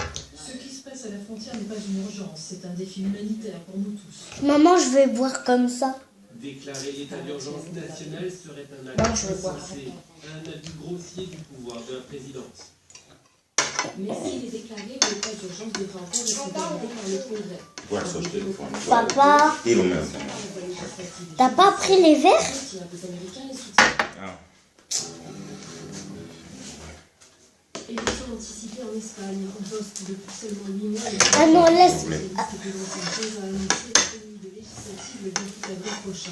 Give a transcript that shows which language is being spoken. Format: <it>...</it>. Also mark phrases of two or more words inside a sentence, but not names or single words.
<fr>Ce qui se passe à la frontière n'est pas une urgence. C'est un défi humanitaire pour nous tous. Maman, je vais boire comme ça. Déclarer l'état d'urgence national serait un Non, acte je vais boire. insensé, un abus grossier du pouvoir de la présidence. Mais s'il est déclaré, l'état d'urgence devra encore être validé par le Congrès.</fr> <it>Guarda sul telefono.</it> <fr>Papa,</fr> <it>Io lo metto.</it> <fr>t'as pas pris les verres? Les Américains les soutiennent. Ah. Élection anticipée en Espagne, en poste depuis seulement 8 mois. Ah non, laisse. Le ministre de l'Ancienne a annoncé la tenue de législatives le 28 avril prochain.</fr>